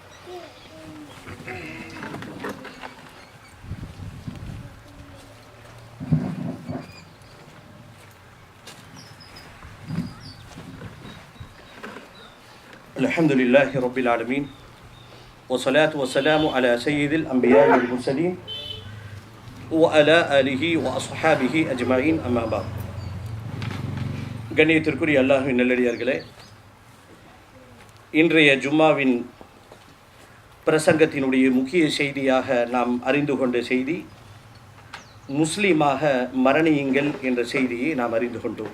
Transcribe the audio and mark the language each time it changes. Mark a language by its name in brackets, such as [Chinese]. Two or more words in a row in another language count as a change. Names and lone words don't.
[Arabic] الحمد لله رب العالمين والصلاة والسلام على سيد الأنبياء والمرسلين وعلى آله وأصحابه أجمعين أما بعد. [Tamil] கண்ணியத்திற்குரிய அல்லாஹ்வின் நல்லடியார்களே, இன்றைய ஜும்மாவின் பிரசங்கத்தினுடைய முக்கிய செய்தியாக நாம் அறிந்து கொண்ட செய்தி, முஸ்லீமாக மரணியுங்கள் என்ற செய்தியை நாம் அறிந்து கொண்டோம்.